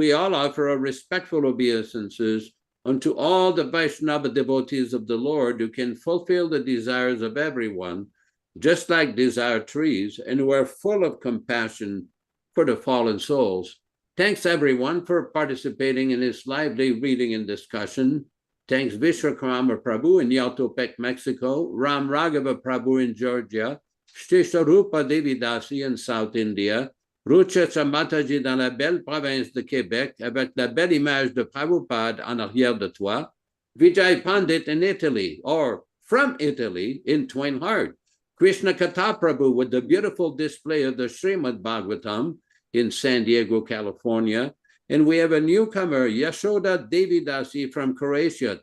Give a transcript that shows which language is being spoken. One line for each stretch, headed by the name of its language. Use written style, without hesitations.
English: We all offer our respectful obeisances unto all the Vaishnava devotees of the Lord who can fulfill the desires of everyone, just like desire trees, and who are full of compassion for the fallen souls. Thanks everyone for participating in this lively reading and discussion. Thanks Vishwakarma Prabhu in Yautepec, Mexico, Ram Raghava Prabhu in Georgia, Shri Sarupa Devidasi in South India,
French: Rucha Mataji dans la belle province de Québec, avec la belle image de Prabhupada en arrière de toi.
English: Vijay Pandit in Italy, or from Italy, in Twin Heart. Kṛṣṇa Katha Prabhu with the beautiful display of the Srimad Bhagavatam in San Diego, California. And we have a newcomer, Yashoda Devidasi from Croatia.